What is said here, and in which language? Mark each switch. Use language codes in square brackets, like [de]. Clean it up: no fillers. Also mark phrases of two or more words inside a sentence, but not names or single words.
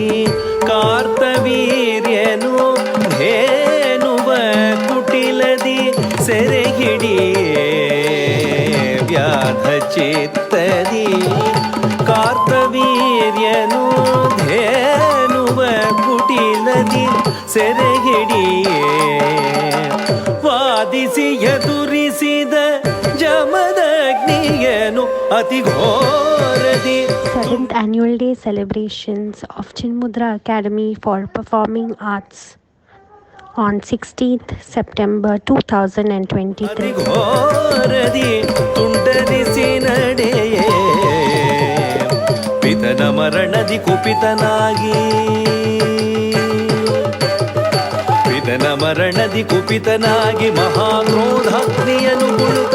[kn] ಕಾರ್ತವೀರ್ಯನು ಧೇನುವ ಕುಟಿಲದಿ ಸೆರೆ ಹಿಡಿಯೇ ವ್ಯಾಧ ಚಿತ್ತದಿ ಕಾರ್ತವೀರ್ಯನು ಧೇನುವ ಕುಟಿಲದಿ ಸೆರೆ ಹಿಡಿಯೇ ವಾದಿಸಿ ಎದುರಿಸಿದ ಜಮದಗ್ನಿಯನು ಅತಿ ಘೋರದಿ. [en] 7th Annual Day celebrations of Chinmudra Academy for Performing Arts on 16th September 2023. [kn] ಘೋರದಿ ತುಂಡರಿಸಿ ನಡೆಯೇ ಪಿತನ ಮರಣದಿ ಕುಪಿತನಾಗಿ ಪಿತನ ಮರಣದಿ ಕುಪಿತನಾಗಿ ಮಹಾಕ್ರೋಧಾಗ್ನಿಯನು ಗುಳುತ